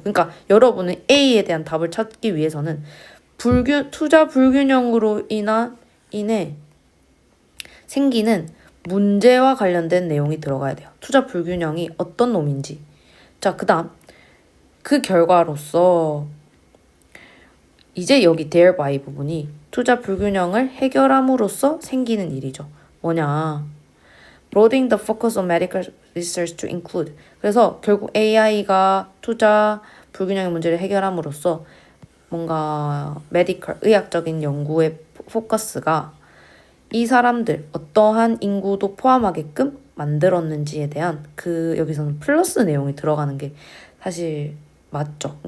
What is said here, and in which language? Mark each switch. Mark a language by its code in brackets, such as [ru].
[ko] 그러니까 여러분은 A에 대한 답을 찾기 위해서는 투자 불균형으로 인해 생기는 문제와 관련된 내용이 들어가야 돼요. 투자 불균형이 어떤 놈인지. 자, 그 다음 그 결과로서 이제 여기 thereby 부분이 투자 불균형을 해결함으로써 생기는 일이죠. 뭐냐? [en] Broadening the focus on medical research to include. [ko] 그래서 결국 AI가 투자 불균형의 문제를 해결함으로써 뭔가 의학적인 연구의 포커스가 이 사람들 어떠한 인구도 포함하게끔 만들었는지에 대한 여기서는 플러스 내용이 들어가는 게 사실 맞죠.